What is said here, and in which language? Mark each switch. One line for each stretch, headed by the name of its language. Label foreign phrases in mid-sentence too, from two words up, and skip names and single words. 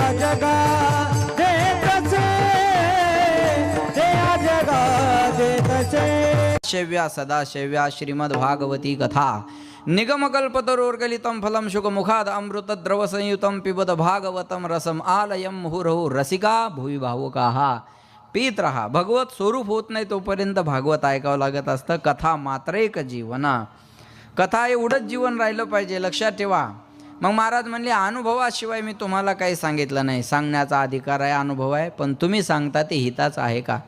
Marathi: जगा देतसे देया जगा देतसे.
Sanskrit: शेव्या सदाशेव्या श्रीमद भागवती कथा निगमकल्पतरोर्गलितं फलं शुकमुखाद अमृतद्रवसंयुतं पिबत भागवतं रसम आलयं मुहुर्मुहुः रसिका भुवि भावुकाः.
Marathi: पीत राहा. भगवत स्वरूप होत नाही तोपर्यंत भागवत ऐकावं लागत असतं. कथा मात्र एक जीवना. कथा एवढंच जीवन राहिलं पाहिजे, लक्षात ठेवा. मग महाराज म्हणले अनुभवाशिवाय मी तुम्हाला काही सांगितलं नाही. सांगण्याचा अधिकार आहे, अनुभव आहे, पण तुम्ही सांगता ते हिताचं आहे का?